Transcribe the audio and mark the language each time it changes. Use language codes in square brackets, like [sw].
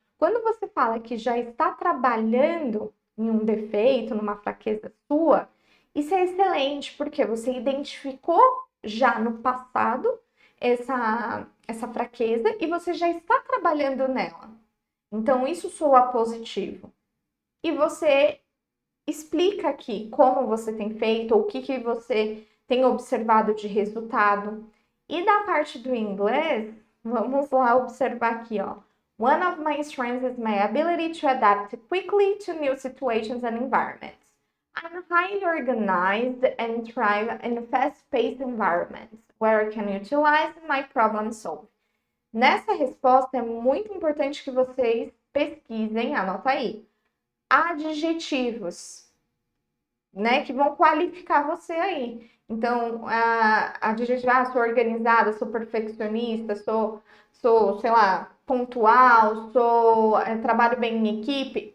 [pt] Quando você fala que já está trabalhando em um defeito, numa fraqueza sua, isso é excelente, porque você identificou já no passado essa fraqueza e você já está trabalhando nela. Então, isso soa positivo. E você explica aqui como você tem feito, ou o que você tem observado de resultado. E da parte do inglês, vamos lá observar aqui, ó. [en] One of my strengths is my ability to adapt quickly to new situations and environments. I'm highly organized and thrive in fast-paced environments, where I can utilize my problem solving. [pt] Nessa resposta, é muito importante que vocês pesquisem, anota aí, adjetivos, né, que vão qualificar você aí. Então, a adjetivar, sou organizada, sou perfeccionista, sou, sei lá, pontual, trabalho bem em equipe.